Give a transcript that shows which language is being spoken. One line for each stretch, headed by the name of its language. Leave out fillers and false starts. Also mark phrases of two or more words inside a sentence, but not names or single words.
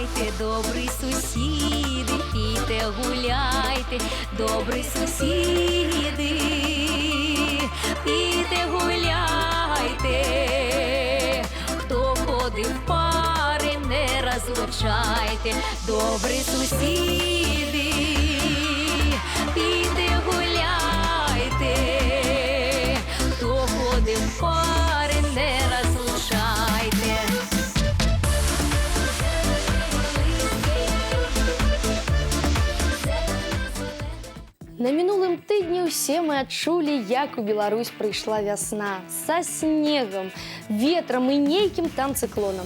Ukrainian: добрі сусіди, піде гуляйте, добрі сусіди, піде гуляйте, хто ходив в пари, не розлучайте, добрі сусіди, піде гуляйте, хто ходив в пари, не розлучайте.
Belarusian: На мінулым тыдні ўсе мы адчулі, як у Беларусь прыйшла вясна. Са снегам, ветрам і нейкім там цыклонам.